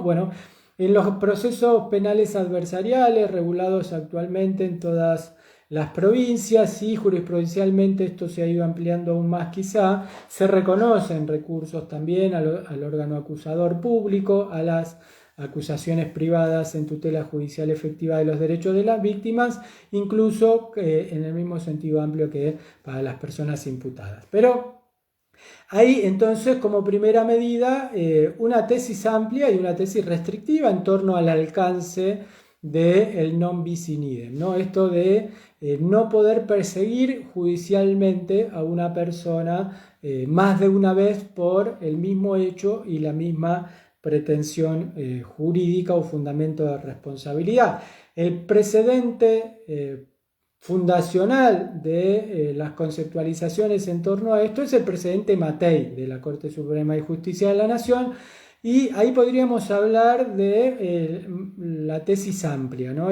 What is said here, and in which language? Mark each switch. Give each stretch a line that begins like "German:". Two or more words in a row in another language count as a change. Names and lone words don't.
Spanish: Bueno, en los procesos penales adversariales regulados actualmente en todas las provincias, y jurisprudencialmente esto se ha ido ampliando aún más quizá, se reconocen recursos también al órgano acusador público, a las acusaciones privadas en tutela judicial efectiva de los derechos de las víctimas, incluso en el mismo sentido amplio que para las personas imputadas. Pero hay entonces como primera medida una tesis amplia y una tesis restrictiva en torno al alcance del
Latin: non bis in idem,
Spanish: ¿no? Esto de no poder perseguir judicialmente a una persona más de una vez por el mismo hecho y la misma pretensión jurídica o fundamento de responsabilidad. El precedente fundacional de las conceptualizaciones en torno a esto es el precedente Matei de la Corte Suprema de Justicia de la Nación, y ahí podríamos hablar de la tesis amplia, ¿no?